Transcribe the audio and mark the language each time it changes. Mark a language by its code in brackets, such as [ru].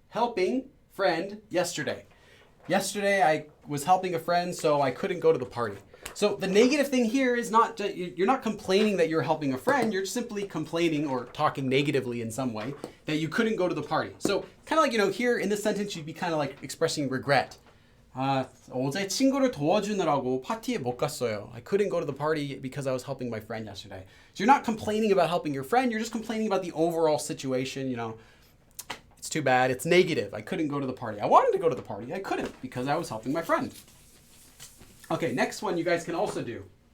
[en] helping friend yesterday. Yesterday I was helping a friend, so I couldn't go to the party. So the negative thing here is not, you're not complaining that you're helping a friend, you're simply complaining or talking negatively in some way that you couldn't go to the party. So kind of like, here in this sentence, you'd be kind of like expressing regret. [ko] 어제 친구를 도와주느라고 파티에 못 갔어요. [en] I couldn't go to the party because I was helping my friend yesterday. So you're not complaining about helping your friend, you're just complaining about the overall situation, It's too bad, it's negative. I couldn't go to the party. I wanted to go to the party, I couldn't because I was helping my friend. Okay, next one you guys can also do.